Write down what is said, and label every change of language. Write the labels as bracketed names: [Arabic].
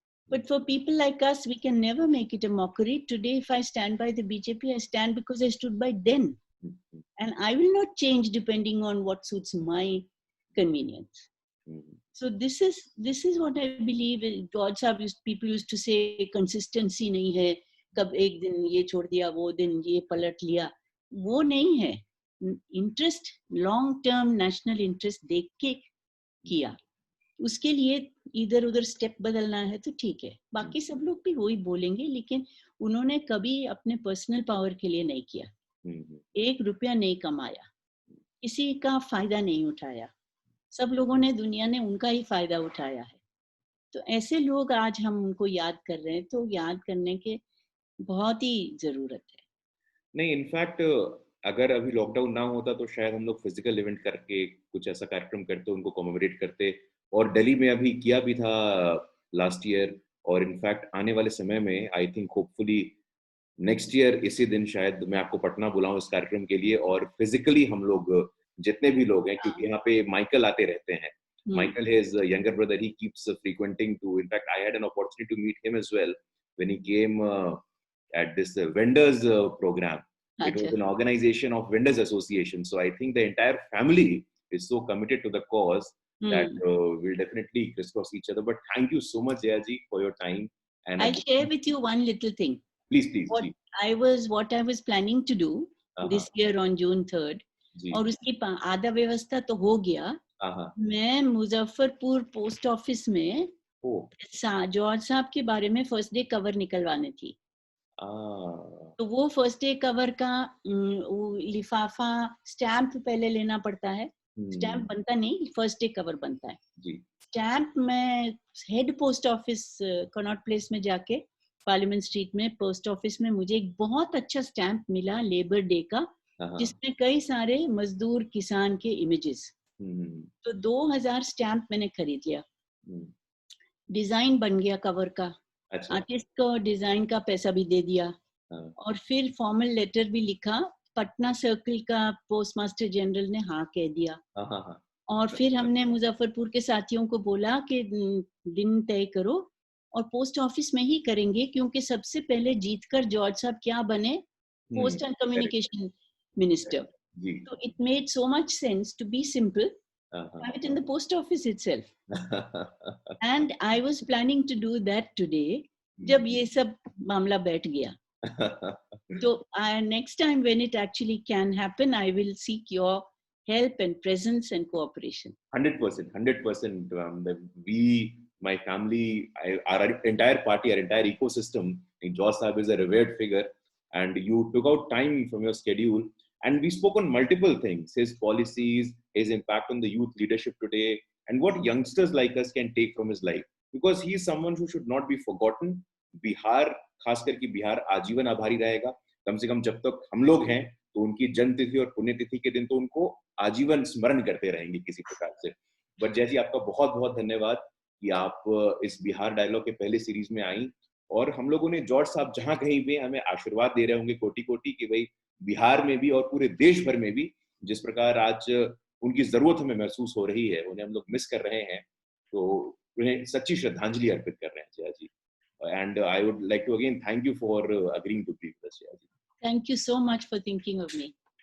[English] But for people like us, we can never make it a mockery. Today, if I stand by the BJP, I stand because I stood by then. And I will not change depending on what suits my convenience. So this is what I believe. George Sahab people used to say consistency [Hindi] nahi hai. कब एक दिन ये छोड़ दिया, वो दिन ये पलट लिया, वो नहीं है. Interest, long term national interest देख के किया. उसके लिए इधर उधर स्टेप बदलना है तो ठीक है, बाकी सब लोग भी वही बोलेंगे, लेकिन उन्होंने कभी अपने पर्सनल पावर के लिए नहीं किया. 1 रुपया नहीं कमाया, किसी का फायदा नहीं उठाया. सब लोगों ने, दुनिया ने उनका ही फायदा उठाया है. तो ऐसे लोग आज हम उनको याद कर रहे हैं, तो याद करने के बहुत ही जरूरत है. नहीं, इनफैक्ट अगर अभी लॉकडाउन ना होता तो शायद हम लोग फिजिकल इवेंट करके कुछ ऐसा कार्यक्रम करते, उनको कॉमेमोरेट करते. और दिल्ली में अभी किया भी था लास्ट ईयर, और इनफैक्ट आने वाले समय में [English] I think hopefully next year [Hindi] इसी दिन शायद मैं आपको पटना बुलाऊं इस कार्यक्रम के लिए, और फिजिकली हम लोग जितने भी लोग हैं, क्योंकि यहाँ पे माइकल आते रहते हैं. [English] Michael, his younger brother, he keeps frequenting to. In fact, I had an opportunity to meet him as well when he came at this vendors program. It was an organization of vendors association. So I think the entire family is so committed to the cause that we'll definitely crisscross each other. But thank you so much, Jayaji, for your time. And I'll share with you one little thing. Please. What I was planning to do this year on June 3rd. [Hindi] और उसकी आधा व्यवस्था तो हो गया. मैं Muzaffarpur post office में George साहब के बारे में फर्स्ट डे कवर निकलवाने थी. तो वो फर्स्ट डे कवर का लिफाफा, स्टैम्प पहले लेना पड़ता है. स्टैम्प बनता नहीं, फर्स्ट डे कवर बनता है. स्टैम्प मैं head post office Connaught place में जाके, पार्लियामेंट स्ट्रीट में पोस्ट ऑफिस में मुझे एक बहुत अच्छा स्टैम्प मिला लेबर डे का, जिसमें कई सारे मजदूर किसान के इमेजेस. तो 2000 स्टैम्प मैंने खरीद लिया. डिजाइन बन गया कवर का. आर्टिस्ट को डिजाइन का पैसा भी दे दिया. और फिर फॉर्मल लेटर भी लिखा. पटना सर्कल का पोस्ट मास्टर जनरल ने हाँ कह दिया. और फिर हमने मुजफ्फरपुर के साथियों को बोला कि दिन तय करो और पोस्ट ऑफिस में ही करेंगे, क्योंकि सबसे पहले जीतकर जॉर्ज साहब क्या बने, post and communication minister. [English] So it made so much sense to be simple, have it in the post office itself. And I was planning to do that today. [Hindi] जब ये सब मामला बैठ गया. [English] So next time when it actually can happen, I will seek your help and presence and cooperation. 100%. We, my family, our entire party, our entire ecosystem, George Sahab is a revered figure, and you took out time from your schedule. And we spoke on multiple things, his policies, his impact on the youth leadership today, and what youngsters like us can take from his life. Because he is someone who should not be forgotten. [Hindi] Bihar, खास करके बिहार आजीवन आभारी रहेगा. कम से कम जब तक हम लोग हैं, तो उनकी जन्मतिथि और पुण्यतिथि के दिन तो उनको आजीवन स्मरण करते रहेंगे किसी प्रकार से. बट जैसी आपका बहुत बहुत धन्यवाद कि आप इस बिहार डायलॉग के पहले सीरीज में आई, और हम लोगों ने जॉर्ज साहब जहां कहीं भी हमें आशीर्वाद दे रहे होंगे कोटि कोटि कि भाई बिहार में भी और पूरे देश भर में भी जिस प्रकार आज उनकी जरूरत हमें महसूस हो रही है, उन्हें हम लोग मिस कर रहे हैं, तो उन्हें सच्ची श्रद्धांजलि अर्पित कर रहे हैं जया जी. [English] And I would like to again thank you for agreeing to be with us, Jaya ji. Thank you so much for thinking of me.